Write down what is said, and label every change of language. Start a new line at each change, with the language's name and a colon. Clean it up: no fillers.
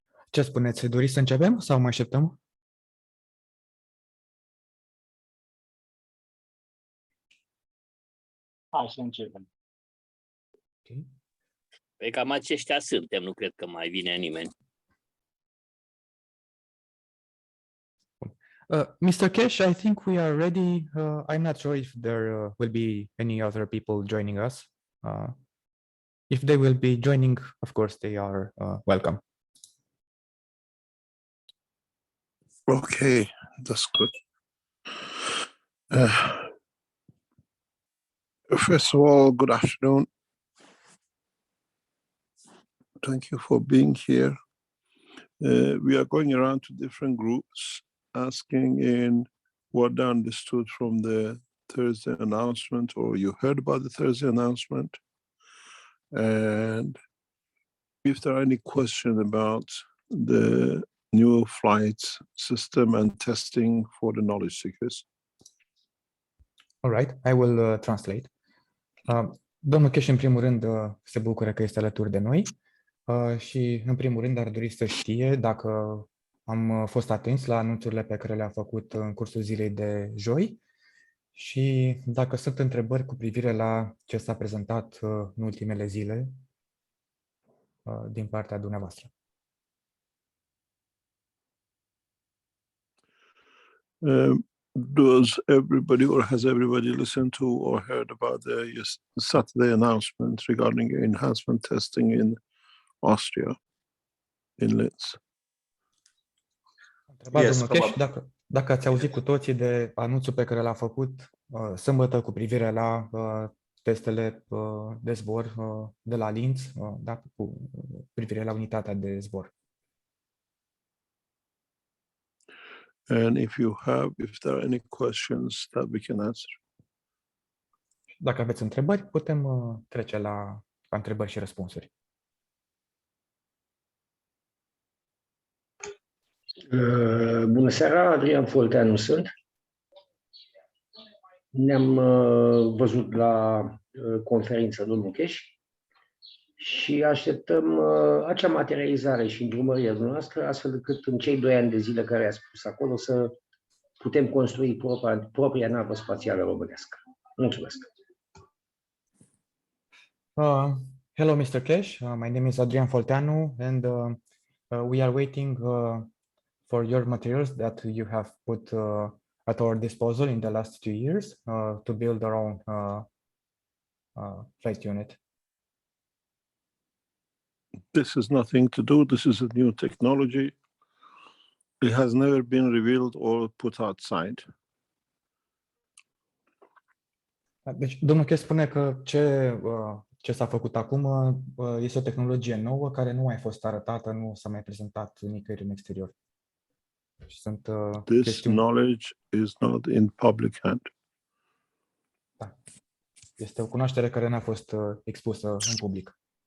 Romanian: Ce spuneți? Doriți să începem sau mai așteptăm? Hai să începem.
English: Okay.
Romanian: Păi cam aceștia suntem, nu cred că mai vine nimeni.
English: Mr. Keshe, I think we are ready. I'm not sure if there will be any other people joining us. If they will be joining, of course, they are welcome. Okay, that's good. First of all, good afternoon. Thank you for being here. We are going around to different groups, asking in what they understood from the Thursday announcement, or you heard about the Thursday announcement, and if there are any questions about the new flight system and testing for the knowledge seekers. All right, I will translate.
Romanian: Domnul Keshe, în primul rând, se bucură că este alături de noi și, în primul rând, ar dori să știe dacă am fost atenți la anunțurile pe care le-a făcut în cursul zilei de joi și dacă sunt întrebări cu privire la ce s-a prezentat în ultimele zile din partea dumneavoastră.
English: Does everybody or has everybody listened to or heard about the Saturday announcement regarding enhancement testing in Austria, in Linz?
Romanian: Domnul Keshe, dacă ați auzit cu toții de anunțul pe care l-a făcut sâmbătă cu privire la testele de zbor de la Linz, da, cu privire la unitatea de zbor.
English: And if there are any questions that we can answer.
Romanian: Dacă aveți întrebări, putem trece la întrebări și răspunsuri. Bună seara, Adrian Folteanu sunt. Ne-am văzut la conferința domnul Keshe și așteptăm acea materializare și îndrumările noastre, astfel încât în cei 2 ani de zile care a spus acolo să putem construi propria navă spațială românească. Mulțumesc!
English: Hello, Mr. Keshe. My name is Adrian Folteanu, and we are waiting for your materials that you have put at our disposal in the last 2 years to build our own flight unit. This is nothing to do. This is a new technology. It has never been revealed or put outside.
Romanian: Deci, domnul Keshe spune că ce s-a făcut acum este o tehnologie nouă care nu a mai fost arătată, nu s-a mai prezentat nicăieri în exterior. Și sunt
English: This
Romanian: chestiuni.
English: knowledge is not in public hand.
Romanian: Da. Este o cunoaștere care n-a fost expusă în public.